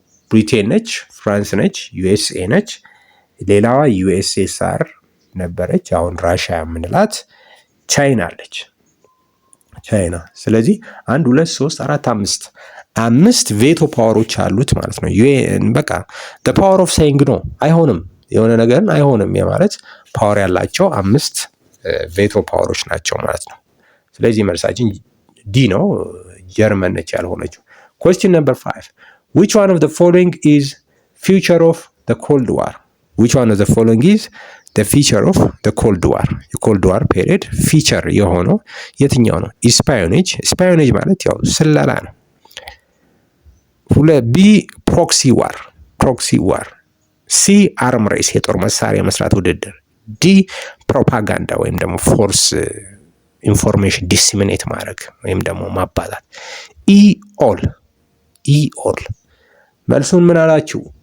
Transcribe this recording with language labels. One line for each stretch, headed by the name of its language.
Amharic: ብሪቴን ነች፣ ፍራንስ ነች፣ ዩኤስኤ ነች። ሌላዋ ዩኤስኤስአር ነበረች፣ አሁን ራሽያ የምንላት ቻይና አለች። ቻይና። ስለዚህ 1 2 3 4 5 ቬቶ ፓወሮች አሉት ማለት ነው። በቃ
English: the power of saying no
Amharic: አይሆንም፣ የሆነ ነገርን አይሆንም የማለት ፓወር ያላቸው 5 ቬቶ ፓወሮች ናቸው ማለት ነው። ስለዚህ መልሳችን ዲ ነው፣ ጀርመን ነች ያልሆነችው።
English: question number 5 which one of the following is feature of the cold war? which one of the following is the feature of the cold war?
Amharic: የኮልድ ዋር ፔሪየድ ፊቸር የሆነው የትኛው ነው? ስፓዮኔጅ። ስፓዮኔጅ ማለት ያው ስለላ ነው። ቢ ፕሮክሲ ዋር፣ ፕሮክሲ ዋር። ሲ አርም ሬስ፣ የጦር መሳሪያ መስራት ውድድር። ዲ ፕሮፓጋንዳ ወይም ደግሞ ፎርስ ኢንፎርሜሽን ዲሲሚኔት ማድረግ ወይም ደግሞ ማባላት። ኢ ኦል፣ ኢ ኦል። መልሱን ምን አላችሁ?